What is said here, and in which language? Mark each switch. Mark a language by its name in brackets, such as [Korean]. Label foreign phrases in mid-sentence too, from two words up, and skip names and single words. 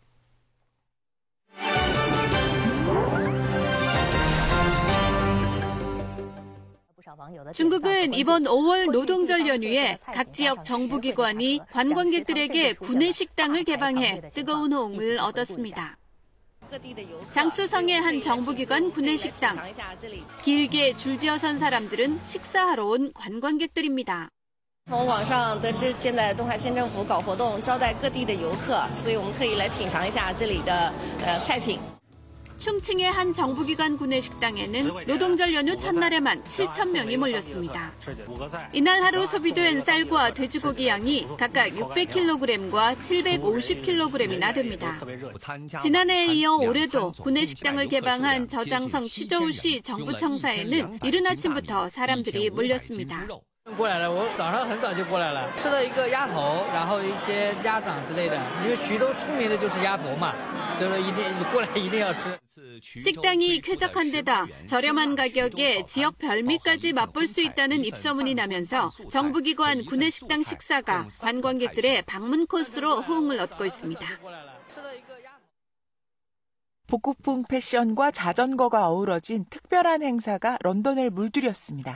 [Korean] 중국은 이번 5월 노동절 연휴에 각 지역 정부기관이 관광객들에게 구내식당을 개방해 뜨거운 호응을 얻었습니다. 장쑤성의 한 정부기관 구내식당. 길게 줄지어 선 사람들은 식사하러 온 관광객들입니다. [Chinese] 从网上得知，现在东海县政府搞活动招待各地的游客，所以我们特意来品尝一下这里的菜品。 [Korean] 충칭의 한 정부기관 구내식당에는 노동절 연휴 첫날에만 7,000명이 몰렸습니다. 이날 하루 소비된 쌀과 돼지고기 양이 각각 600kg과 750kg이나 됩니다. 지난해에 이어 올해도 구내식당을 개방한 저장성 취저우시 정부청사에는 이른 아침부터 사람들이 몰렸습니다. [Chinese] 过来了，我早上很早就过来了，吃了一个鸭头，然后一些鸭掌之类的，因为徐州出名的就是鸭头嘛，所以说一定过来一定要吃。 [Korean] 식당이 쾌적한 데다 저렴한 가격에 지역 별미까지 맛볼 수 있다는 입소문이 나면서 정부기관 구내식당 식사가 관광객들의 방문 코스로 호응을 얻고 있습니다. 복고풍 패션과 자전거가 어우러진 특별한 행사가 런던을 물들였습니다.